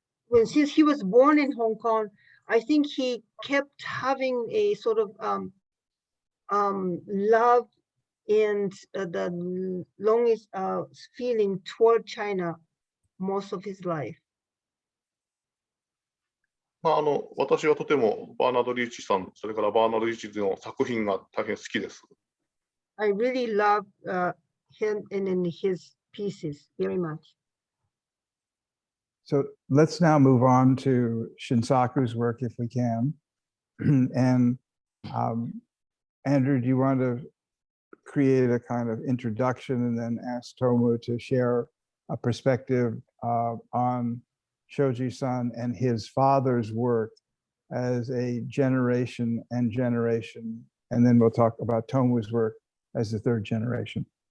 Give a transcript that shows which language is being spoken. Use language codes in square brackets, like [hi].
[en] Well, since he was born in Hong Kong, I think he kept having a sort of love and the longest feeling toward China most of his life. [ja] 私はとてもバーナード・リーチさん、それからバーナード・リーチの作品が大変好きです。 [en] I really love him and his pieces very much. So let's now move on to Shinsaku's work if we can. And Andrew, do you want to create a kind of introduction and then ask Tomoo to share a perspective on Shoji-san and his father's work as a generation and generation, and then we'll talk about Tomoo's work as the third generation.